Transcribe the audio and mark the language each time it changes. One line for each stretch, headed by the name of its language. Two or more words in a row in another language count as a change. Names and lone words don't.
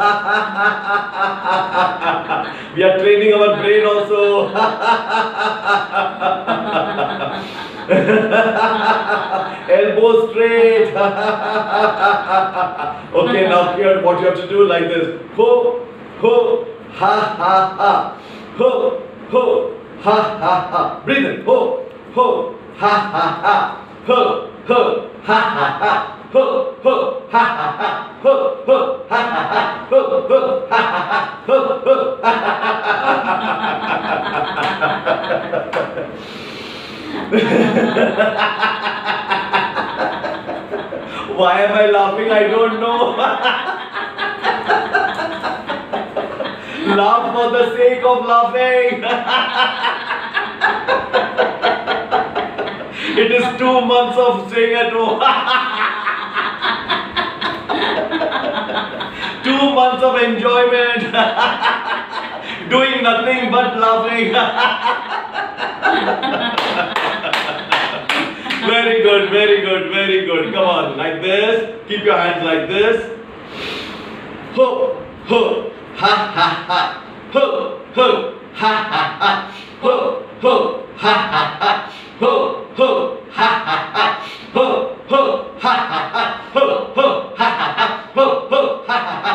English: We are training our brain also. Elbow straight. Okay, now here what you have to do like this. Ho, ho, ha, ha, ha. Ho, ho, ha, ha, ha. Breathe in. Ho, ho, ha, ha, ha. Ho, ho, ha, ha, ha. Ho, ho, ha, ha, ha. Ho, ho, ha, ha, ha. Ho, ho, ha, ha, ha. Ho, ho, ha, ha, ha. Why am I laughing? I don't know. Laugh for the sake of laughing. It is 2 months of staying at home. 2 2 months of enjoyment. Doing nothing but laughing. Very good, very good, very good. Come on, like this. Keep your hands like this. Ho, ho, ha, ha, ha. Ho, ho, ha, ha, ha. Ho, ho, ha, ha, ha. Ho, ho, ha, ha, ha. Ho, ho, ha, ha, ha. Ho, ho, ha, ha, ha. Ho, ho, ha, ha, ha.